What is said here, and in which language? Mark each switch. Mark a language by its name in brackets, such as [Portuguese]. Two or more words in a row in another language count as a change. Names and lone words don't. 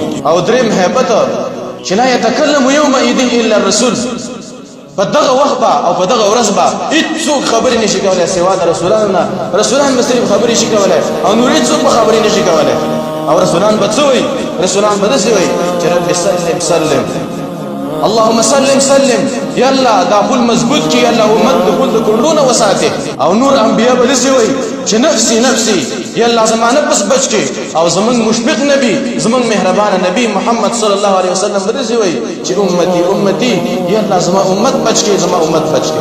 [Pashto] او دریم هیبت چې [Arabic] لا يتكلم يومئذ الا الرسول [Pashto] په دغه وخت او په دغه ورځ به هیڅوک خبرې نشي کولای سوا د رسولان به صرف خبرې شي کولای او نور هیڅوک خبرې نشي کولای. او رسولان به څه وایي رسولان به داسې وایي چې [Arabic] رب سلم اللهم سلم [Pashto] یا الله دا پل مضبوط کی یا الله امت د پل کندونه وساته. او نور انبیا به داسې وایي چې نفسي یا الله زمانه بس بچ کی او زمون مشفق نبی زمون مهربان نبی محمد [Arabic] صلی الله علیه وسلم [Pashto] به داسې وایي چې امتی یا الله زما امت بچ کی زما امت بچ کی.